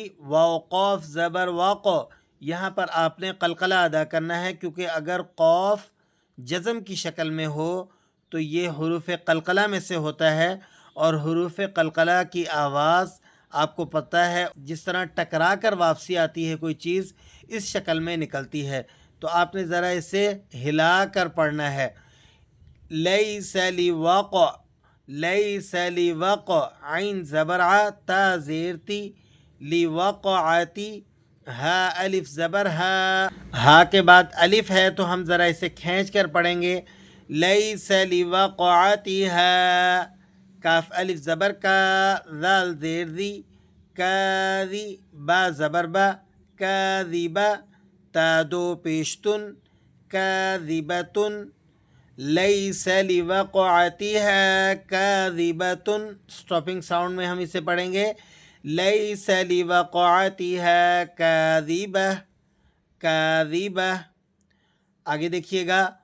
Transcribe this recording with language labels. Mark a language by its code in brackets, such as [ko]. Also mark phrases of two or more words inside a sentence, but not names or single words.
[ur] واو قوف زبر وق، یہاں پر آپ نے قلقلہ ادا کرنا ہے، کیونکہ اگر قوف جزم کی شکل میں ہو تو یہ حروف قلقلہ میں سے ہوتا ہے، اور حروف قلقلہ کی آواز آپ کو پتہ ہے جس طرح ٹکرا کر واپسی آتی ہے کوئی چیز، اس شکل میں نکلتی ہے، تو آپ نے ذرا اسے ہلا کر پڑھنا ہے۔ [ar] لیس لوقع، لیس لوقع، عین زبر ع، [ur] تا زیر تی، لوقعتی، ہا الف زبر ہا، ہا کے بعد الف ہے تو ہم ذرا اسے کھینچ کر پڑھیں گے۔ [ar] لیس لوقعتها، [ur] کاف الف زبر کا، ذال زیر دی، کاذی، با زبر با، کاذبہ، تا دو پیشتن، کاذبۃ، [ar] لیس لوقعتها کاذبۃ، [en] stopping sound [ur] میں ہم اسے پڑھیں گے۔ [ar] لیس لوقعتها کاذبہ، کاذبہ۔ [ur] آگے دیکھیے گا۔